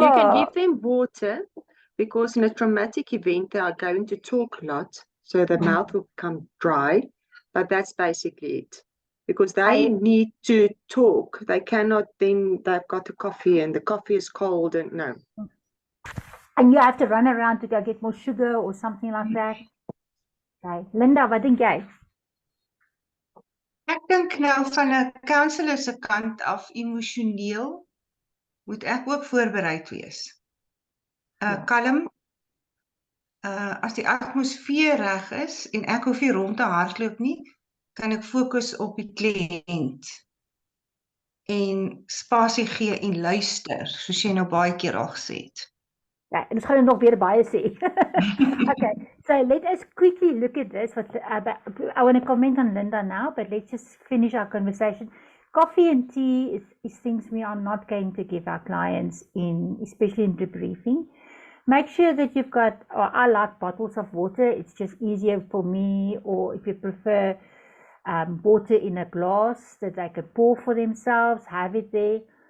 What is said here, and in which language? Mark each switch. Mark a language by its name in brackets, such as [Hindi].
[English] you can give them water because in a traumatic event they are going to talk a lot, so the mouth will become dry. But that's basically it. Because they need to talk. They cannot then they've got the coffee and the coffee is cold and no. And you have to run around to go get more sugar or something like that. [Afrikaans] Okay. Linda, wat dink jy? Ek dink nou van 'n counselor se kant af emosioneel moet ek ook voorbereid wees. Ja. Kalm. As die atmosfeer reg is en ek hoef nie rond te hardloop nie, kan ek fokus op die kliënt en spasie gee en luister, soos jy nou baie keer al gesê het. Ja, en ons gaan nog weer baie sê. [English] Okay, so let us quickly look at this. I want to comment on Linda now, but let's just finish our conversation. Coffee and tea is things we are not going to give our clients especially in debriefing. Make sure that you've got, I like bottles of water. It's just easier for me, or if you prefer water in a glass that they can pour for themselves, have it there.